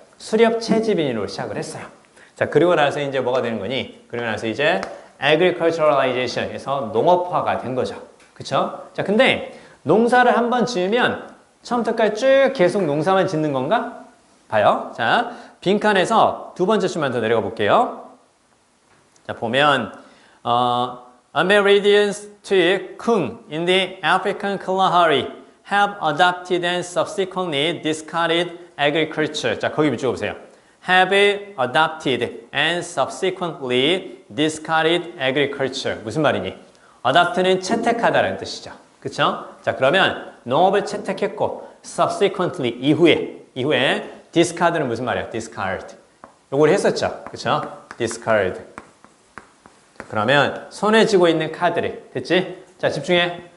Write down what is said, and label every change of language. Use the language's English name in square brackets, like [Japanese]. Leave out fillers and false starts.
[Korean] 수렵 채집인으로 시작을 했어요. 자, 그리고 나서 이제 뭐가 되는 거니? 그리고 나서 이제 agriculturalization에서 농업화가 된 거죠. 그쵸? 자, 근데 농사를 한번 지으면 처음부터까지 쭉 계속 농사만 짓는 건가? 봐요. 자, 빈칸에서 두 번째 줄만 더 내려가 볼게요. 자, 보면 [English] Amerindians to Kung in the African Kalahari have adopted and subsequently discarded [Korean] agriculture. 자, 거기 찍어보세요. [English] have adopted and subsequently discarded agriculture. [Korean] 무슨 말이니? adopt는 채택하다라는 뜻이죠. 그쵸? 자, 그러면 농업을 채택했고 subsequently 이후에 discard는 무슨 말이야? discard. 요걸 했었죠. 그쵸? discard. 그러면 손에 쥐고 있는 카드를 됐지? 자, 집중해.